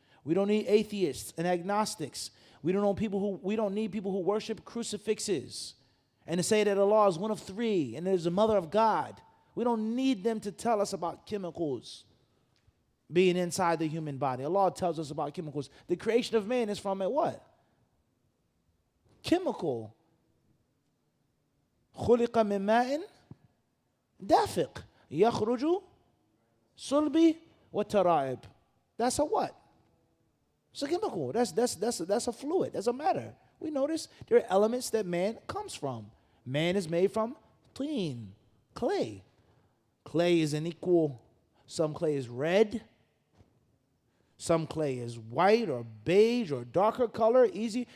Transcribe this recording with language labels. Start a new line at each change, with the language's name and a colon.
English: We don't need atheists and agnostics. We don't need people who worship crucifixes and to say that Allah is one of three and there's the mother of God. We don't need them to tell us about chemicals being inside the human body. Allah tells us about chemicals. The creation of man is from a what? Chemical.
Arabic: خُلِقَ مِن مَاءٍ دافق يخرج صلب وترائب.
English: That's a what? It's a chemical. That's a fluid. That's a matter. We notice there are elements that man comes from. Man is made from teen, clay. Clay is unequal. Some clay is red. Some clay is white or beige or darker color. Easy.